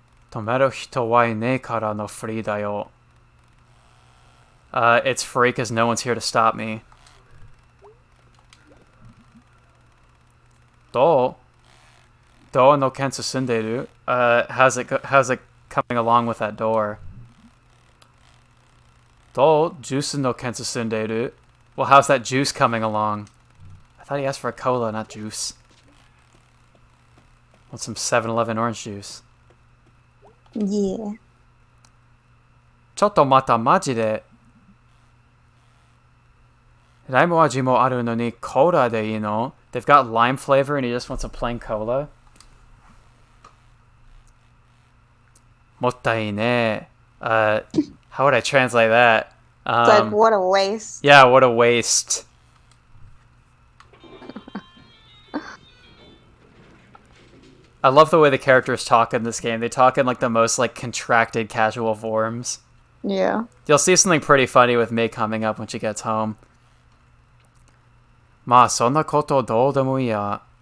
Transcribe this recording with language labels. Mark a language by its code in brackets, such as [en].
[ja] 止める人はいねえからのフリーだよ. [en] It's free because no one's here to stop me. [ja] どうの件進んでいる? [en] How's it coming along with that door? [ja] どうジュースの件進んでいる? [en] Well, how's that juice coming along? I thought he asked for a cola, not juice. Want some 7-Eleven orange juice. Yeah. [ja] ちょっと待った、マジで。ライム味もあるのにコーラでいいの? [en] They've got lime flavor and he just wants a plain cola? [ja] もったいね. [en] How would I translate that? It's like, what a waste. Yeah, what a waste. I love the way the characters talk in this game. They talk in like the most like contracted casual forms. Yeah. You'll see something pretty funny with May coming up when she gets home. [ja] まあそんなことどうでもいいや.